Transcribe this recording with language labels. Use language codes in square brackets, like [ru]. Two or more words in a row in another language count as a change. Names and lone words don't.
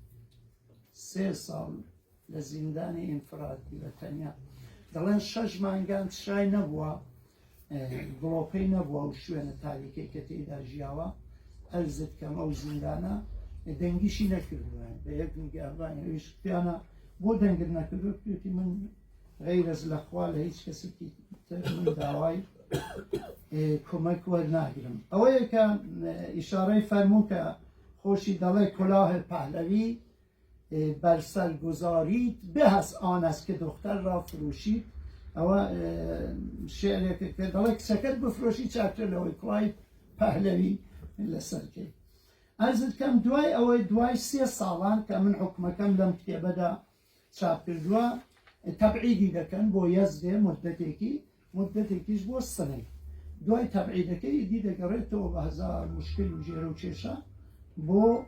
[ckb] 3 ساڵ لە زیندانی ئینفرادی بە تەنیا دەڵێن 6 مانگان شای نەبووە گڵۆپەی نەبووە و شوێنە تاریکەی کە تێیدا ژیاوە ئەرزت کەم ئەو زیندانە دەنگیشی نەکردووە بە یەک میگەڕانەویش پیانە بۆ دەنگت نەکردو پێتی من غەیرەز لەخوا لە هیچ کەسێکی من داوای کۆمەک وەرناگرم ئەوەیە کە ئیشارەی فەرموو کە خۆشی دەڵێ [fa] کلاه پهلوی بر سر گذارید به از آن است که دختر را فروشید [ckb] ئەوە شعرێکە کە دەڵێ کچەکەت بفرۆشی چاکتر لەوەی کڵای پەهلەوی لەسەرکەی ئەرزت کەم دوای ئەوەی دوای 3 ساڵان کە من حکومەکەم لەم کتێبەدا چاپ کردووە تەبعیدی دەکەن بۆ یەزدێ مدەتێکیش بۆ سنەی دوای تەبعیدەکەی دی دەگەڕێتەوە بە هەزار مشکل و ژێرە و کێشە بۆ